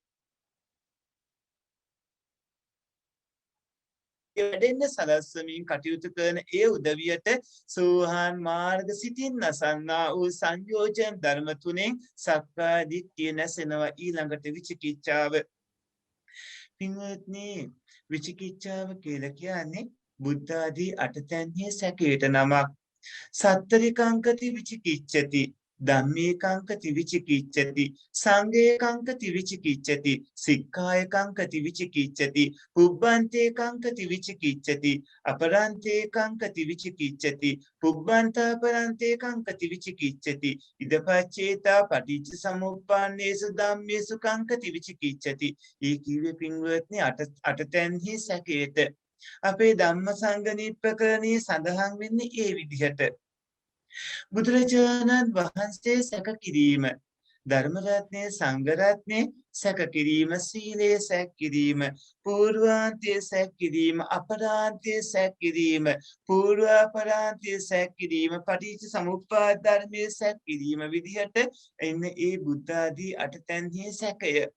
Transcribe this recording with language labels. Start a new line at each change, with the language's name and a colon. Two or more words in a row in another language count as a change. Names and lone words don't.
Sinhala: වැඩෙන්න සලස්වමින් කටයුතු කරන ඒ උදවියට සෝහාන් මාර්ග සිතින් නසන්නා වූ සංයෝජන ධර්ම තුනෙන් සක්කාය දිට්ඨිය නැසෙනවා ඊළඟට විචිකිච්ඡාව පින්වත්නි විචිකිච්ඡාව කියලා කියන්නේ බුද්ධ ආදී අටතැන්හි සැකයට නමක්
Pali: සත්තරිකංකති විචිකිච්ඡති ධම්මේකංකති විචිකිච්ඡති සංඝේකංකති විචිකිච්ඡති සික්ඛායකංකති විචිකිච්ඡති පුබ්බන්තේකංකති විචිකිච්ඡති අපරන්තේකංකති විචිකිච්ඡති පුබ්බන්තාපරන්තේකංකති විචිකිච්ඡති ඉදපච්චේතා පටිච්ච සමුප්පන්නේසු ධම්මේසු කංකති විචිකිච්ඡති
Sinhala: ඒ කිව්වේ පින්වත්නි අටතැන්හි සැකයට අපේ ධම්මසංගණීප්පකරණී සඳහන් වෙන්නේ ඒ විදිහට බුදුරජාණන් වහන්සේ සැක කිරීම ධර්ම රත්නයේ සංඝ රත්නයේ සැක කිරීම සීලයේ සැක කිරීම පූර්වාන්තයේ සැක කිරීම අපරාන්තයේ සැක කිරීම පූර්වාපරාන්තයේ සැක කිරීම පටිච්ච සමුප්පාද ධර්මයේ සැක කිරීම විදිහට එන්නේ ඒ බුද්ධ ආදී අටතැන්හි සැකය